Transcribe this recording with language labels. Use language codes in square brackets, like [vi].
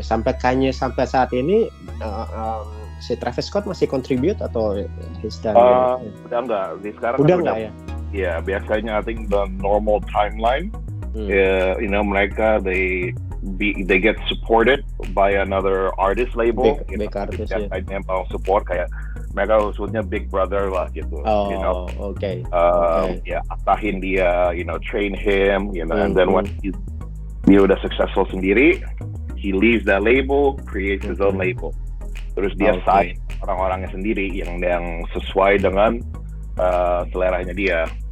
[id] Sampai Kanye sampai saat ini si Travis Scott masih contribute atau udah enggak, sekarang udah enggak ya? Ya, biasanya [en] I think the normal timeline, [id] mereka [en] they get supported by another artist label. Big artist ya. [id] Biasanya mau support kayak mereka maksudnya Big Brother lah gitu. [en] Okay. [id] Ya, atahin dia, [en] train him, and then when [id] dia udah [en] successful [id] sendiri, [en] he leaves that label, creates his own label. [id] Terus dia sign orang-orangnya sendiri yang sesuai dengan seleranya dia.